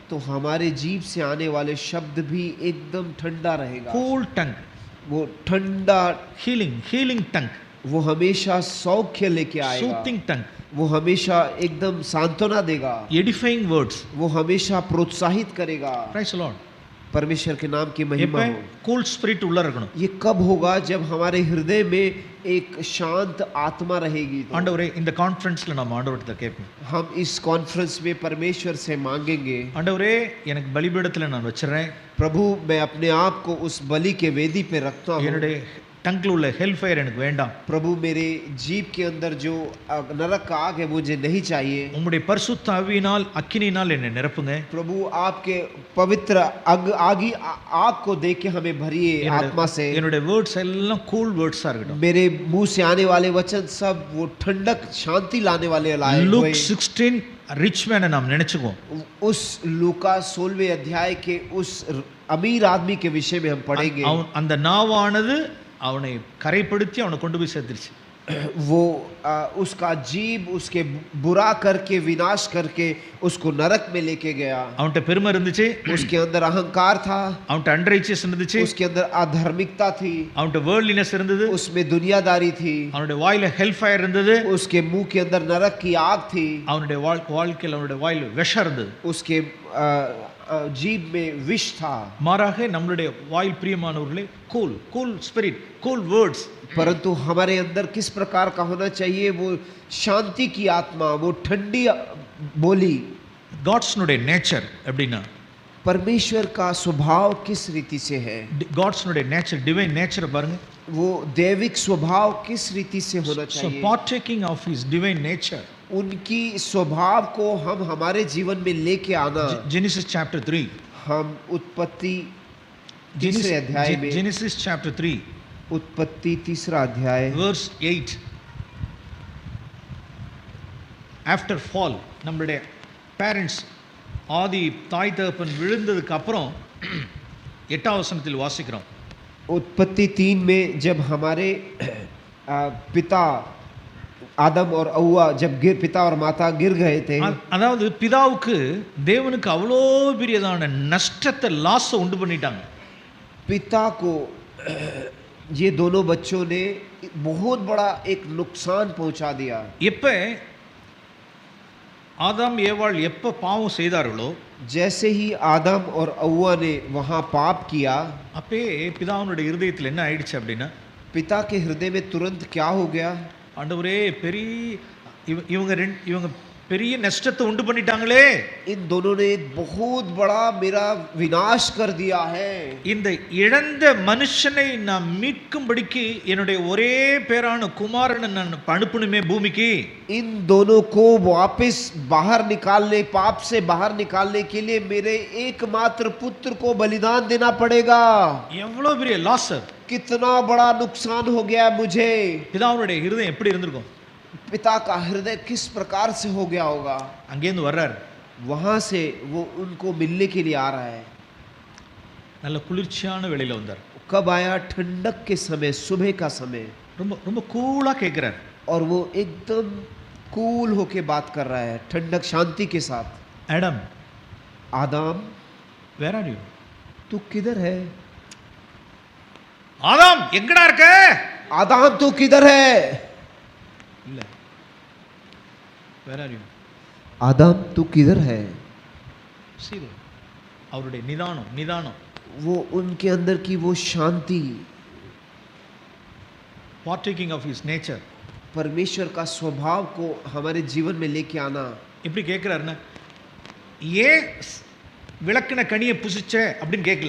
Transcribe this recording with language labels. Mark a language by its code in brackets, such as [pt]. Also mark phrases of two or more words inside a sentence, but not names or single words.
[hi] तो हमारे जीभ से आने वाले शब्द भी एकदम ठंडा रहेगा। [en] cool tongue, [hi] वो ठंडा, [en] healing tongue, [hi] वो हमेशा सौख्य लेके आएगा, [en] soothing tongue, [hi] वो हमेशा एकदम सांत्वना देगा, [en] edifying words. [hi] वो हमेशा प्रोत्साहित करेगा। [en] praise the Lord. [hi] परमेश्वर के नाम की महिमा हो। [en] cool spirit [ta] உள்ள இருக்கணும். [hi] ये कब होगा? जब हमारे हृदय में एक शांत आत्मा रहेगी। तो [ta] ஆண்டவரே, இந்த கான்ஃபரன்ஸ்ல நம்ம ஆண்டவர்கிட்ட கேட்போம், [hi] हम इस कॉन्फ्रेंस में परमेश्वर से मांगेंगे, [ta] ஆண்டவரே எனக்கு பலிபீடத்துல நான் வச்சிரறேன், [hi] प्रभु मैं अपने आप को उस बलि के वेदी पे रखता हूँ। [ta] என்னுடைய டங்கில் உள்ள [en] hell fire [ta] எனக்கு வேண்டாம். [hi] प्रभु मेरे जीभ के अंदर जो नरक का आग है मुझे नहीं चाहिए. [ta] உம்முடைய பரிசுத்த ஆவியினால் அக்கினியினால் என்னை நிரப்புங்க. [hi] प्रभु आपके पवित्र आग को देख के हमें भरिए आत्मा से. [ta] என்னுடைய வேர்ட்ஸ் எல்லாம் [en] cool words [ta] இருக்கட்டும். [hi] मेरे मुंह से आने वाले वचन सब वो ठंडक शांति लाने वाले लाए. [ta] लूक 16 [en] rich man [ta] நாம் நினைச்சுக்குவோம். [hi] उस लूका 16वें अध्याय के उस अमीर आदमी के विषय में हम पढ़ेंगे. [ta] அந்த நாவானது அவனை கரைப்படுத்தி அவனை கொண்டு போய் சேர்த்துருச்சு. [hi] वो उसका जीभ उसके बुरा करके विनाश करके उसको नरक में लेके गया. [ta] அவன்கிட்ட பெருமை இருந்துச்சு. [hi] उसके अंदर अहंकार था. [ta] அவன்கிட்ட अनराइचियस இருந்துச்சு. [hi] उसके अंदर अधार्मिकता थी. [ta] அவன்கிட்ட वर्ldliness இருந்தது. [hi] उसमें दुनियादारी थी. [ta] அவனுடைய வாயில [en] hell fire [ta] இருந்தது. [hi] उसके मुंह के अंदर नरक की आग थी. [ta] அவனுடைய வாழ்க்கையில் அவனுடைய வாயில விஷம் இருந்தது. [hi] उसके जीभ में विष था. [ta] மாறாக நம்மளுடைய வாயில் பிரியமானவர்களே [en] cool spirit cool words. [hi] परंतु हमारे अंदर किस प्रकार का होना चाहिए? वो शांति की आत्मा, वो ठंडी बोली. [en] God's nature [ta] எப்படின்னா [hi] परमेश्वर का स्वभाव किस रीति से है? [en] God's nature divine nature [ta] பாருங்க. [hi] वो दैविक स्वभाव किस रीति से होना so चाहिए? [en] partaking of his divine nature. [hi] उनकी स्वभाव को हम हमारे जीवन में लेके आना. [en] Genesis chapter 3. [hi] हम उत्पत्ति तीसरे अध्याय में [en] Genesis chapter 3 [hi] उत्पत्ति तीसरा अध्याय [en] verse 8. after fall [ta] நம்மளுடைய பேரண்ட்ஸ் ஆதி தாய் தகப்பன் விழுந்ததுக்கு அப்புறம் 8ஆம் வசனத்தில் வாசிக்கிறோம். [hi] उत्पत्ति 3 में जब हमारे पिता आदम और अव्वा जब पिता और माता गिर गए थे. [ta] அதாவது பிதாவுக்கு தேவனுக்கு அவ்வளோ பெரியதான நஷ்டத்தை லாஸ் உண்டு பண்ணிட்டாங்க. [hi] पिता को ये दोनों बच्चों ने बहुत बड़ा एक नुकसान पहुंचा दिया. [ta] எப்ப ஆதாம் ஏவாள் எப்ப பாவம் செய்தார்களோ [hi] जैसे ही आदम और अव्वा ने वहां पाप किया, [ta] அப்பே பிதாவுடைய இருதயத்தில் என்ன ஆயிடுச்சு அப்படின்னா [hi] पिता के हृदय में तुरंत क्या हो गया? [ta] ஆண்டவரே பெரிய இவங்க பெரிய நஷ்டத்தை உண்டு பண்ணிட்டாங்களே. [hi] इन दोनों ने एक बहुत बड़ा मेरा विनाश कर दिया है. [ta] இந்த இழந்த மனுஷனை நான் மீட்கும்படிக்கு என்னுடைய ஒரே பேரான குமாரனை நான் அனுப்பணுமே பூமிக்கு. [hi] इन दोनों को वापस बाहर निकालने, पाप से बाहर निकालने के लिए मेरे एकमात्र पुत्र को बलिदान देना पड़ेगा. [ta] எவ்வளவு பெரிய லாஸ். [hi] कितना बड़ा नुकसान हो गया मुझे. [ta] பிதாவுடைய இருதயம் எப்படி இருந்திருக்கும்? [hi] पिता का हृदय किस प्रकार से हो गया होगा? [ta] அங்கேருந்து வர்றார். [hi] वहां से वो उनको मिलने के लिए आ रहा है. [ta] நல்ல குளிர்ச்சியான வேளையில வந்தார். [hi] कब आया? ठंडक के समय, सुबह का समय. [ta] ரொம்ப ரொம்ப கூலா கேக்குறார். [hi] और वो एकदम कूल होके बात कर रहा है, ठंडक शांति के साथ. [ta] ஆடம், [hi] आदम, [en] where are you? [hi] तू किधर है? [ta] ஆதாம் எங்கடா இருக்க? [hi] आदम तू किधर है? [ta] இல்ல. [en] where are you? [hi] आदम तू किधर है? [ta] சீரு அவருடைய நிதானம் [hi] वो उनके अंदर की वो शांति, [en] partaking of his nature. [hi] परमेश्वर का स्वभाव को हमारे जीवन में लेके आना. [ta] எப்படி கேட்கிறாருன்னா ஏன் விளக்குன கனியை புசிச்ச அப்படின்னு கேட்கல.